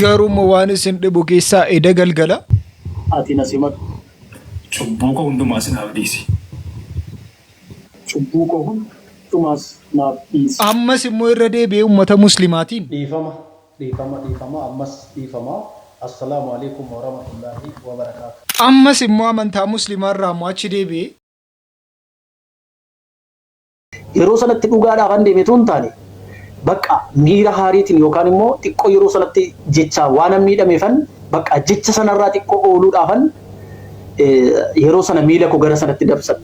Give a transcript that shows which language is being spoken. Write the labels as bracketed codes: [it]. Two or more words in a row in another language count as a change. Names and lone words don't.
[om] Garuu waan isin dhibu keessaa eda galgala. Ati nasimat. Cubbuu koo hundumaa sinaaf dhiisi. Cubbuu koo hundumaas naaf dhiisi. Ammas immoo irra deebi'ee uummata muslimaatiin. Dhiifama ammas dhiifama. [ar] السلام عليكم ورحمة الله وبركاته. [om] Ammas immoo amantaa musliimaarraa immoo achi deebi'ee. Yeroo sanatti dhugaadhaaf an deeme tun taane bakka miira haariitiin yookaan immoo xiqqoo yeroo sanatti jecha waan an miidhameefan bakka jecha sanarraa xiqqoo ooluudhaafan yeroo sana miila koo gara sanatti dabsadhe.